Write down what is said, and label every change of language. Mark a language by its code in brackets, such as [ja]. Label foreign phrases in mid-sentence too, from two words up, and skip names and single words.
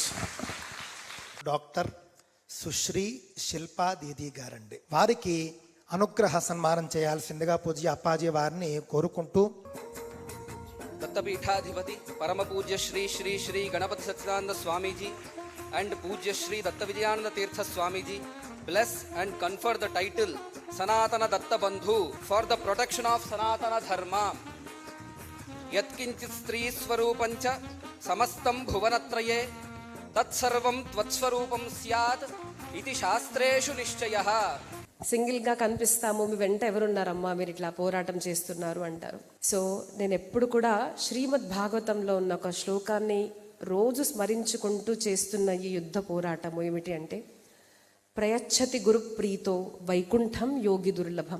[te] డాక్టర్ సుశ్రీ శిల్పా దీదీ గారండి. వారికి అనుగ్రహ సన్మానం చేయాల్సిందిగా పూజ్య అప్పాజీ వారిని కోరుకుంటూ, దత్తపీఠాధిపతి పరమ పూజ్య శ్రీ శ్రీ శ్రీ గణపతి సచ్చిదానంద స్వామీజీ అండ్ పూజ్య శ్రీ దత్త విజయానంద తీర్థ స్వామీజీ [en] bless and confer the title Sanatana Datta Bandhu for the protection of Sanatana Dharma. [sa] यत्किञ्चित् स्त्री स्वरूपञ्च समस्तं भुवनत्रये तत्सर्वं त्वत्स्वरूपं स्यात् इति शास्त्रेषु निश्चयः. [te] సింగిల్గా కనిపిస్తాము, మీ వెంట ఎవరున్నారమ్మా, మీరు ఇట్లా పోరాటం చేస్తున్నారు అంటారు. సో నేను ఎప్పుడు కూడా శ్రీమద్ భాగవతంలో ఉన్న ఒక శ్లోకాన్ని రోజు స్మరించుకుంటూ చేస్తున్న ఈ యుద్ధ పోరాటము ఏమిటి అంటే, [sa] ప్రయచ్చతి గురు ప్రీతో వైకుంఠం యోగి దుర్లభం.